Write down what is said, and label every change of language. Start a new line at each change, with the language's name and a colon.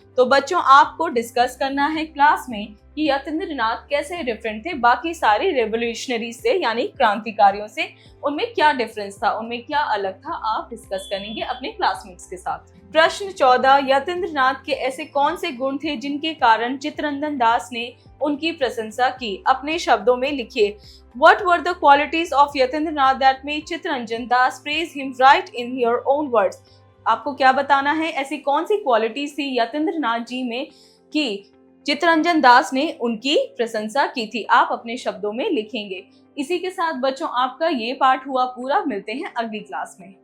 Hindi: तो बच्चों आपको डिस्कस करना है क्लास में कि यतीन्द्रनाथ कैसे डिफरेंट थे बाकी सारे रेवोल्यूशनरी से, यानी क्रांतिकारियों से। उनमें क्या डिफरेंस था, उनमें क्या अलग था, आप डिस्कस करेंगे अपने क्लासमेट्स के साथ। प्रश्न 14, यतीन्द्रनाथ के ऐसे कौन से गुण थे जिनके कारण चित्तरंजन दास ने उनकी प्रशंसा की। अपने शब्दों में लिखिए।
English: What were the qualities of Yatindranath that made Chittaranjan Das praise him? Write in your own words.
Hindi: आपको क्या बताना है, ऐसी कौन सी क्वालिटीज थी यतीन्द्रनाथ जी में कि चित्तरंजन दास ने उनकी प्रशंसा की थी, आप अपने शब्दों में लिखेंगे। इसी के साथ बच्चों आपका ये पाठ हुआ पूरा। मिलते हैं अगली क्लास में।